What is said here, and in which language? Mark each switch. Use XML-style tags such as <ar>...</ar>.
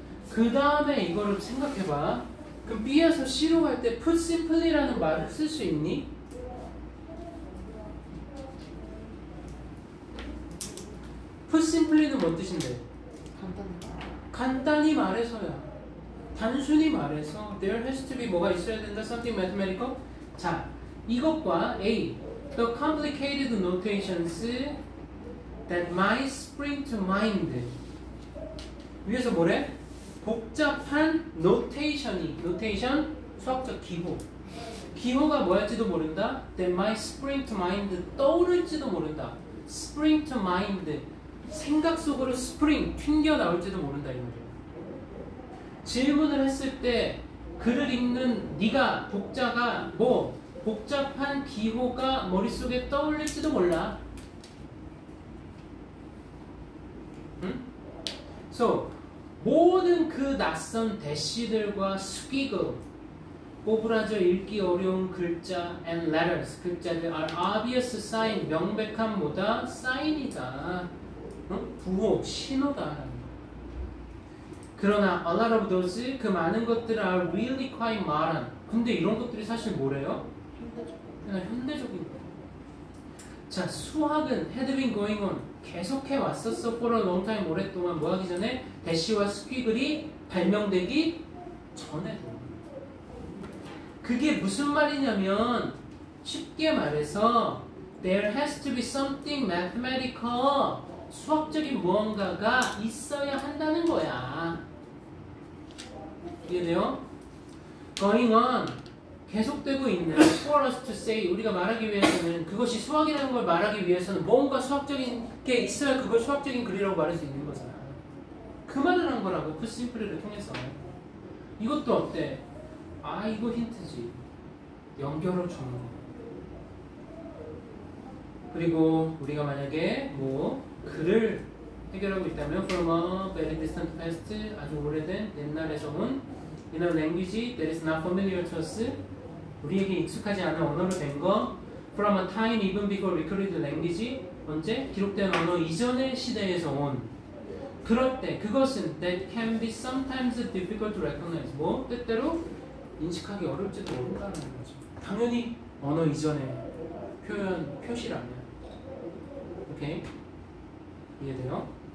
<ko>그 다음에 이거를 생각해봐. 그럼 B에서 C로 갈 때</ko> <en>put simply</en> <ko>라는 말을 쓸 수 있니?</ko> <en>put simply</en> <ko>는 뭔 뜻인데? 간단히 말해서야. 단순히 말해서</ko> <en>there has to be</en> <ko>뭐가 있어야 된다.</ko> <en>something mathematical.</en> <ko>자, 이것과</ko> <en>A the complicated notations that might spring to mind.</en> <ko>위에서 뭐래? 복잡한 노테이션 수학적 기호. 기호가 뭐였지도 모른다.</ko> <en>That might spring to mind.</en> <ko>떠오를지도 모른다.</ko> <en>Spring to mind.</en> <ko>생각 속으로 spring 튕겨 나올지도 모른다 이 말이야. 질문을 했을 때 글을 읽는 네가 독자가 뭐 복잡한 기호가 머릿속에 떠올릴지도 몰라. 응?</ko> <en>So,</en> <ko>모든 그 낯선 대시들과 스퀴글, 오브라져 읽기 어려운 글자</ko> <en>and letters,</en> <ko>글자들</ko> <en>are obvious sign,</en> <ko>명백한 뭐다? 사인이다. 응? 부호, 신호다. 그러나</ko> <en>a lot of those,</en> <ko>그 많은 것들은</ko> <en>are really quite modern.</en> <ko>근데 이런 것들이 사실 뭐래요? 그냥 현대적인 거예요. 자, 수학은</ko> <en>had been going on,</en> <ko>계속해 왔었어</ko> <en>for a long time,</en> <ko>오랫동안. 뭐 하기 전에? 대시와 스퀴글이 발명되기 전에도. 그게 무슨 말이냐면 쉽게 말해서</ko> <en>there has to be something mathematical,</en> <ko>수학적인 무언가가 있어야 한다는 거야. 이해돼요?</ko> <en>going on,</en> <ko>계속되고 있는</ko> <en>for us to say,</en> <ko>우리가 말하기 위해서는, 그것이 수학이라는 걸 말하기 위해서는 뭔가 수학적인 게 있어야 그걸 수학적인 글이라고 말할 수 있는 거잖아. 그 말을 한 거라고, 그 심플리를 통해서. 이것도 어때? 아, 이거 힌트지. 연결을 주는 거. 그리고 우리가 만약에 뭐 글을 해결하고 있다면</ko> <en>from a very distant past,</en> <ko>아주 오래된 옛날에서 온</ko> <en>in a language that is not familiar to us,</en> <ko>우리에게 익숙하지 않은 언어로 된 거,</ko> <en>from a time even before recorded language,</en> <ko>언제? 기록된 언어 이전의 시대에서 온. 그럴 때 그것은</ko> <en>that can be sometimes difficult to recognize,</en> <ko>뭐 때때로 인식하기 어렵지도 모른다는 거죠. 당연히 언어 이전의 표시라면. 오케이? 이해돼요?</ko>